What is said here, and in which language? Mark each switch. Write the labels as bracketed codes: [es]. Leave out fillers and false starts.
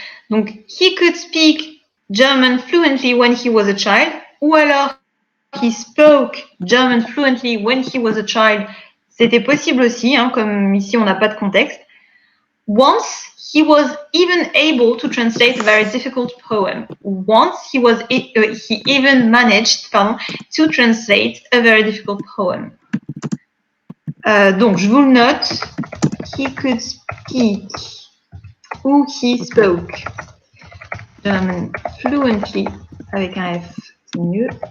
[fr] Donc, [en] he could speak German fluently when he was a child, [fr] ou alors [en] he spoke German fluently when he was a child. [fr] C'était possible aussi, comme ici on n'a pas de contexte. [en] Once he was even able to translate a very difficult poem. Once he even managed to translate a very difficult poem. [fr] Donc je vous le note. [en] He could speak [fr] ou [en] he spoke German fluently [fr] avec un F, c'est mieux.